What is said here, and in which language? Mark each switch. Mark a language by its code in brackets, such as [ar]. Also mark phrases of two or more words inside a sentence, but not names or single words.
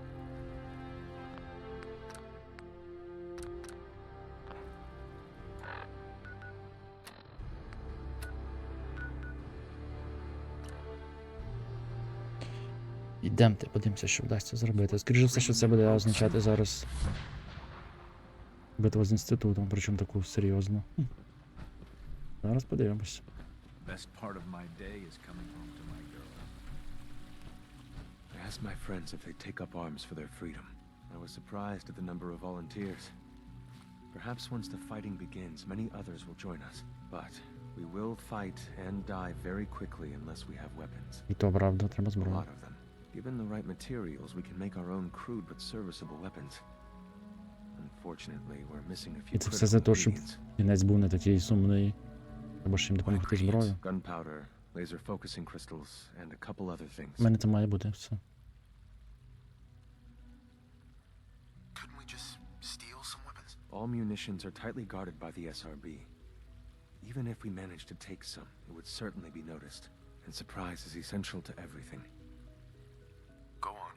[uk] Ідемте, подивимося, що вдасться зробити. Скоріше все, що це буде означати зараз битву з інститутом, причому таку серйозну. Зараз подивимось. [en] Best part of my day is coming home to my girl. I asked my friends if they'd take up arms for their freedom. I was surprised at the number of volunteers. Perhaps once the fighting begins, many others will join us. But we will fight and die very quickly unless we have weapons. [uk] І то правда, треба [en] A [uk] зброю. [en] lot of them. Given the right materials, we can make our own crude but serviceable weapons. Unfortunately, we're missing a few [uk] І це все за те, щоб [en] ingredients. [uk] кінець був не такий сумний. Треба ж їм допомогти зброю. [en] Gunpowder, laser focusing crystals, and a couple other things. [uk] У мене це має бути все. [en] Couldn't we just steal some weapons? All munitions are tightly guarded by the SRB. Even if we manage to take some, it would certainly be noticed. And surprise is essential to everything. Go on.